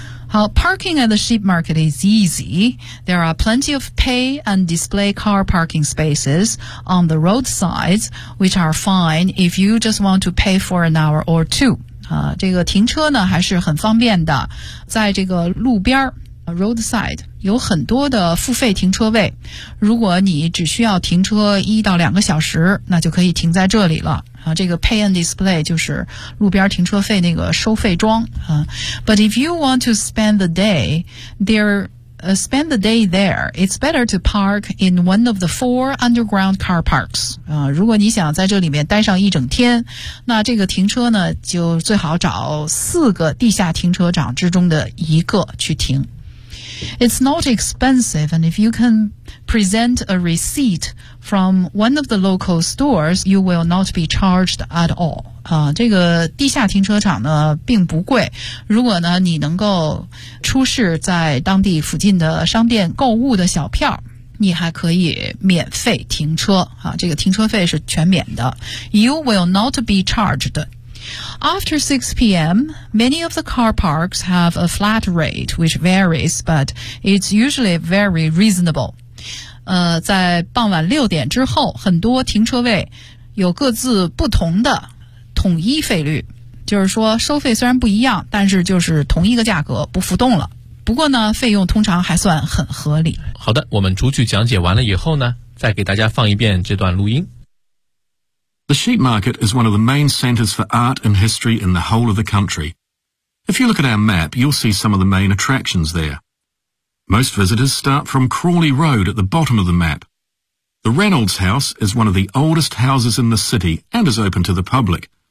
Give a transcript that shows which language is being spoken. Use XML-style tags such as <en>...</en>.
<en>好， parking at the sheep market is easy. There are plenty of pay and display car parking spaces on the roadsides, which are fine if you just want to pay for an hour or two.</en> <zh>这个停车呢还是很方便的，在这个路边roadside 有很多的付费停车位，如果你只需要停车1到2个小时，那就可以停在这里了。这个 pay and display 就是路边停车费那个收费桩。</zh> <en>But if you want to spend the day, there spend the day there. It's better to park in one of the four underground car parks.</en> <zh>如果你想在这里面待上一整天，那这个停车呢，就最好找四个地下停车场之中的一个去停。</zh> <en>It's not expensive, and if you can present a receipt from one of the local stores, you will not be charged at all.</en> <zh>这个地下停车场呢并不贵，如果呢你能够出示在当地附近的商店购物的小票，你还可以免费停车，这个停车费是全免的。</zh> <en>You will not be chargedAfter 6 p.m, many of the car parks have a flat rate, which varies, but it's usually very reasonable.</en> <zh>在傍晚六点之后，很多停车位有各自不同的统一费率，就是说收费虽然不一样，但是就是同一个价格，不浮动了。不过呢，费用通常还算很合理。好的，我们逐句讲解完了以后呢，再给大家放一遍这段录音。</zh> <en>The sheep market is one of the main centers for art and history in the whole of the country. If you look at our map, you'll see some of the main attractions there. Most visitors start from Crawley Road at the bottom of the map. The Reynolds House is one of the oldest houses in the city and is open to the public.</en>